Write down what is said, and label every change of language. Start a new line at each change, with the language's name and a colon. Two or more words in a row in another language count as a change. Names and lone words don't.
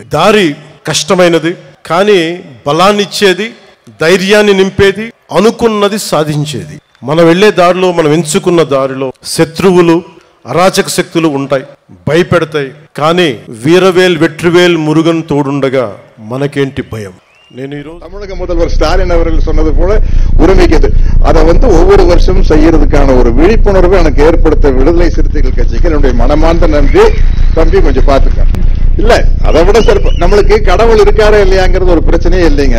Telugu: దారి కష్టమైనది, కానీ బలాన్ని ఇచ్చేది, ధైర్యాన్ని నింపేది, అనుకున్నది సాధించేది. మనం వెళ్లే దారిలో, మనం ఎంచుకున్న దారిలో శత్రువులు, అరాచక శక్తులు ఉంటాయి, భయపెడతాయి. కానీ వెట్రివేల్ మురుగన్ తోడుండగా మనకేంటి భయం?
Tamil: தமிழக முதல்வர் ஸ்டாலின் அவர்கள் சொன்னது போல உரிமைக்கு அதை ஒவ்வொரு வருஷமும் செய்யறதுக்கான ஒரு விழிப்புணர்வு எனக்கு ஏற்படுத்த விடுதலை சிறுத்தைகள் கட்சிக்கு என்னுடைய மனமார்ந்த நன்றி. தம்பி கொஞ்சம் பாத்துக்க. இல்ல அதை விட சிறப்பு, நம்மளுக்கு கடவுள் இருக்காரா இல்லையாங்கிறது ஒரு பிரச்சனையே இல்லைங்க.